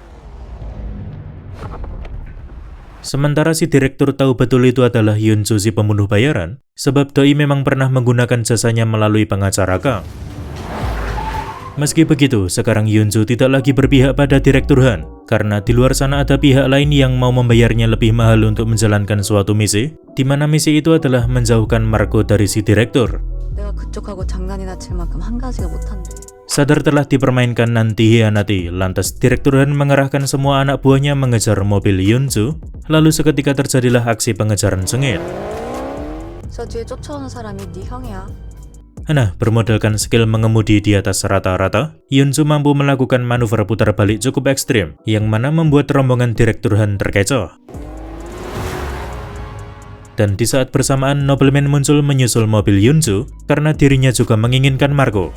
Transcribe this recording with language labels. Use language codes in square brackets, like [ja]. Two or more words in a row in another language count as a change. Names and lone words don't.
[id] Sementara si Direktur tahu betul itu adalah Hyunju si pembunuh bayaran, sebab Doi memang pernah menggunakan jasanya melalui pengacara Kang. Meski begitu, sekarang Yunju tidak lagi berpihak pada Direktur Han, karena di luar sana ada pihak lain yang mau membayarnya lebih mahal untuk menjalankan suatu misi, di mana misi itu adalah menjauhkan Marco dari si Direktur. [ko] 내가 그쪽하고 장난이나 칠 만큼 한 가지가 못한데. [id] Sadar telah dipermainkan dan dihianati, lantas Direktur Han mengerahkan semua anak buahnya mengejar mobil Yunju, lalu seketika terjadilah aksi pengejaran sengit. [ko] 저 뒤에 쫓아오는 사람이 네 형이야. [id] Nah, bermodalkan skill mengemudi di atas rata-rata, Yunju mampu melakukan manuver putar balik cukup ekstrim, yang mana membuat rombongan Direktur Han terkecoh. Dan di saat bersamaan, nobleman muncul menyusul mobil Yunju, karena dirinya juga menginginkan Marco.